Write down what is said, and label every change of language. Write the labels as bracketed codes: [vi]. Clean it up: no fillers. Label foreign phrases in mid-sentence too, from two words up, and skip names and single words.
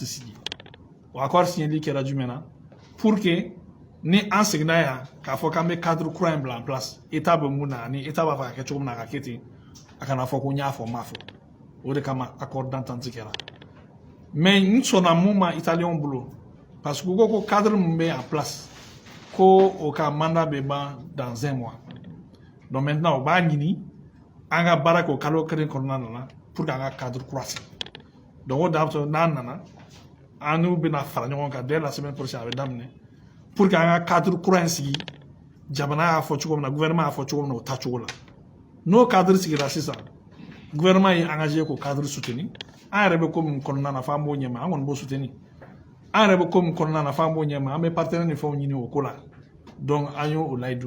[bm] sigi o accord signeli kɛra jumɛn na [fr] pour que [bm] ni an seginna yan k'a fɔ k'an bɛ cadre kura in bila [fr] en place [bm] État bɛ mun na ani État b'a fɛ ka kɛ cogo min na a ka kɛ ten a kana fɔ ko n y'a fɔ n m'a fɔ o de kama [fr] accord d'entente [bm] kɛra mais n sɔnna mun ma italien bolo [fr] parce que [bm] u ko ko cadre min bɛ [fr] en place [bm] ko o ka mandat bɛ ban [fr] dans un mois donc maintenant [bm] o b'a ɲini an ka baara kɛ o kalo kelen kɔnɔna na [fr] pour que [bm] an ka cadre kura sigi donc o d'abord n'an nana an n'u bɛna fara ɲɔgɔn kan [fr] dès la semaine prochaine [bm] a bɛ daminɛ [fr] pour que [bm] an ka cadre kura in sigi jamana y'a fɔ cogo min na gouvernement y'a fɔ cogo min na o ta cogo la n'o cadre sigira sisan gouvernement ye engagé k'o cadre soutenir an yɛrɛ bɛ ko min kɔnɔna na f'an b'o ɲɛma an kɔni b'o soutenir an yɛrɛ bɛ ko min kɔnɔna na f'an b'o ɲɛma an bɛ partenaire ni fɛnw ɲini o ko la donc an y'o layidu